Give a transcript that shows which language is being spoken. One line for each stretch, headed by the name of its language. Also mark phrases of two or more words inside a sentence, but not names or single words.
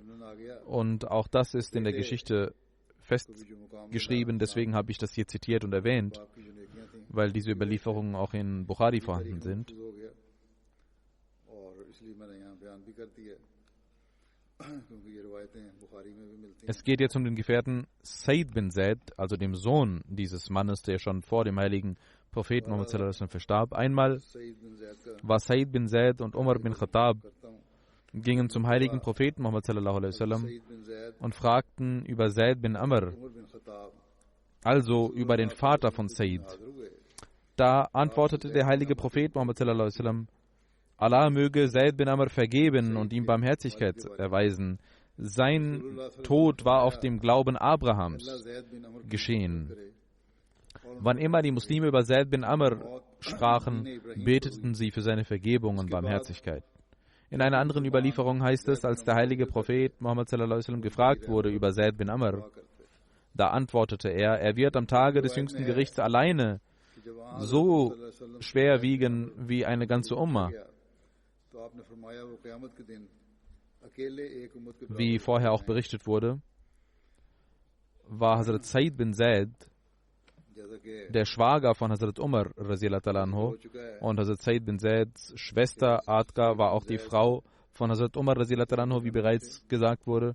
German: Und auch das ist in der Geschichte festgeschrieben, deswegen habe ich das hier zitiert und erwähnt, weil diese Überlieferungen auch in Bukhari vorhanden sind. Es geht jetzt um den Gefährten Said bin Zaid, also dem Sohn dieses Mannes, der schon vor dem heiligen Propheten Muhammad
Arabic: صلى الله عليه وسلم
German: verstarb. Einmal war Said bin Zaid und Umar bin Khattab gingen zum heiligen Propheten Muhammad
Arabic: صلى الله عليه وسلم
German: und fragten über Zaid bin Amr, also über den Vater von Said. Da antwortete der heilige Prophet Muhammad
Arabic: صلى الله عليه وسلم,
German: Allah möge Zaid bin Amr vergeben und ihm Barmherzigkeit erweisen. Sein Tod war auf dem Glauben Abrahams geschehen. Wann immer die Muslime über Zaid bin Amr sprachen, beteten sie für seine Vergebung und Barmherzigkeit. In einer anderen Überlieferung heißt es, als der heilige Prophet Muhammad
Arabic: صلى الله عليه وسلم
German: gefragt wurde über Zaid bin Amr, da antwortete er, er wird am Tage des jüngsten Gerichts alleine so schwer wiegen wie eine ganze Umma. Wie vorher auch berichtet wurde, war Hazrat Said bin Zaid der Schwager von Hazrat Umar
Arabic: رضي الله عنه,
German: und Hazrat Said bin Zaids Schwester Atka war auch die Frau von Hazrat Umar
Arabic: رضي الله عنه,
German: wie bereits gesagt wurde.